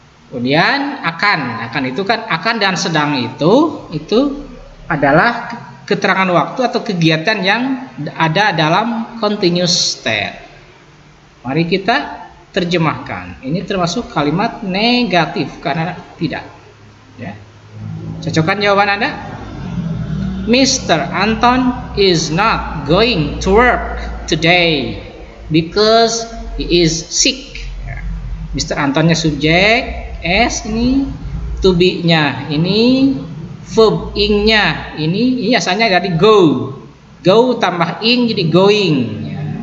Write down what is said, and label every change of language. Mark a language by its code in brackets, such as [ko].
[id] Kemudian akan itu kan akan dan sedang itu adalah keterangan waktu atau kegiatan yang ada dalam continuous tense. Mari kita terjemahkan. Ini termasuk kalimat negatif karena tidak, ya. Cocokkan jawaban Anda. Mr. [en] Anton is not going to work today because he is sick. Mr. [id] Antonnya subjek S, ini to be-nya ini, verb ing-nya ini asalnya dari go tambah ing jadi going, ya.